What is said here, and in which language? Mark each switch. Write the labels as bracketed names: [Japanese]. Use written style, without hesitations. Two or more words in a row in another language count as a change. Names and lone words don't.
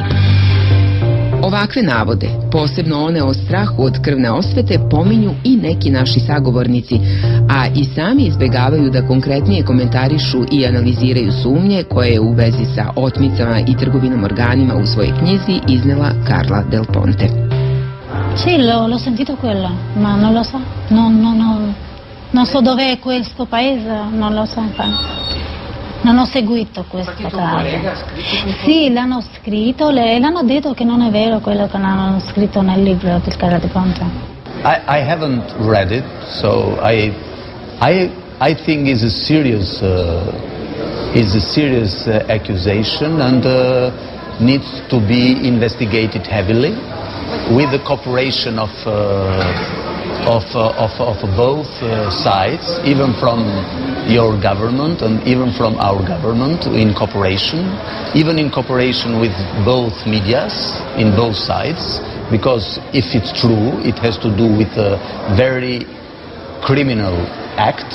[Serbian] Ovakve navode, posebno one o strahu od krvne osvete, pominju i neki naši sagovornici, a i sami izbegavaju da konkretnije komentarišu i analiziraju sumnje koje je u vezi sa otmicama i trgovinom organima u svojoj knjizi iznela Carla Del Ponte. [Italian] Sì, l'ho sentito quello, ma non lo so. Non so dov'è questo paese, non lo so. Non ho seguito questa cosa. Sì, l'hanno scritto, l'hanno detto che non è vero quello che hanno scritto nel libro del Carla Del Ponte. [English] I haven't read it, so I think it's a serious accusation and needs to be investigated heavily with the cooperation of both sides, even from your government and even from our government in cooperation, even in cooperation with both medias in both sides, because if it's true, it has to do with a very criminal act.